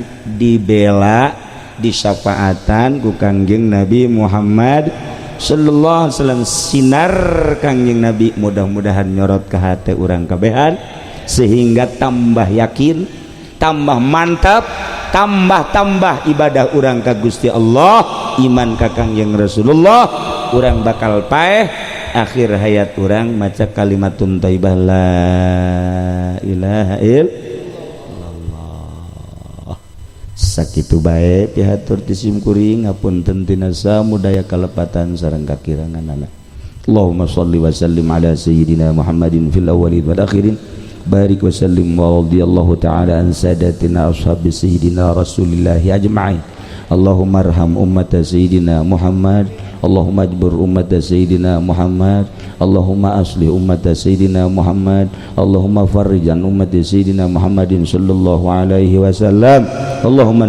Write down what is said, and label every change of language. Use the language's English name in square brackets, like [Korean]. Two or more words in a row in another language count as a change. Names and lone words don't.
[Sundanese] dibela disyafaatan ku kangjeng Nabi Muhammad [Arabic] صلى الله عليه وسلم [Sundanese] sinar kangjeng Nabi mudah-mudahan nyorot ka hate urang kabehan sehingga tambah yakin tambah mantap tambah ibadah urang ka Gusti Allah iman ka kangjeng Rasulullah urang bakal paeh akhir hayat urang maca [Arabic] كلمة طيبة لا إله إلا الله [Sundanese] sakitu bae pihatur tisim kuring ngapunten tina samudaya kalepatan sareng kakiranganana [Arabic] اللهم صل وسلم على سيدنا محمد في الأولين والآخرين بارك وسلم ورضي الله تعالى عن ساداتنا أصحاب سيدنا رسول الله أجمعين اللهم ارحم أمة سيدنا محمد اللهم اجبر أمة سيدنا محمد اللهم أصلح أمة سيدنا محمد اللهم فرج أمة سيدنا محمد صلى الله عليه وسلم اللهم